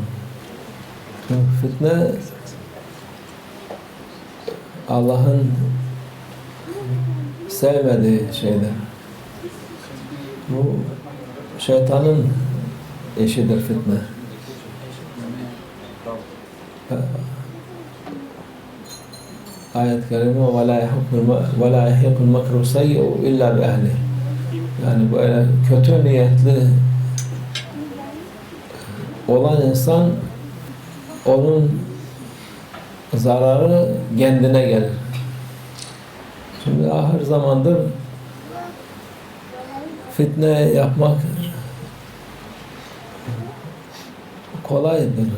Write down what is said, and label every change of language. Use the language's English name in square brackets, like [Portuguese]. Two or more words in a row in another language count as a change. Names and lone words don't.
[Turkish] Fitne Allah'ın sevmediği şeydir. Bu şeytanın eşidir fitne. Ayet-i kerime [Arabic] وَلَا يَحِقُ الْمَكْرُ سَيِّئُ اِلَّا بِأَهْلِهِ. [Turkish] Yani böyle kötü niyetli olan insan, onun zararı kendine gelir. Şimdi ahir zamandır fitne yapmak kolaydır.